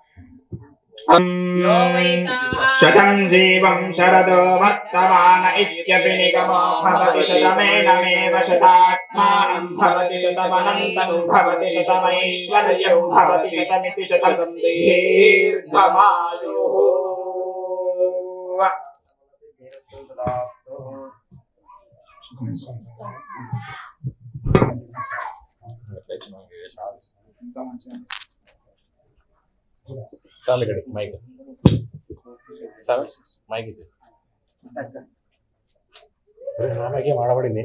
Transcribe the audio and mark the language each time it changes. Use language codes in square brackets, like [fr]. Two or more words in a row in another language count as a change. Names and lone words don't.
[sa] शतं जीवं शरदो वर्तमान इत्यपि निगमो भवति शतमेनमेव शतात्मानं भवति शतमनन्तं भवति शतमैश्वर्यं भवति शतमिति शतं दीर्घमायुः [te] చాలు ఇక్కడ మైక్ సార్ మైక్ ఇచ్చి నాకేం ఆడబడింది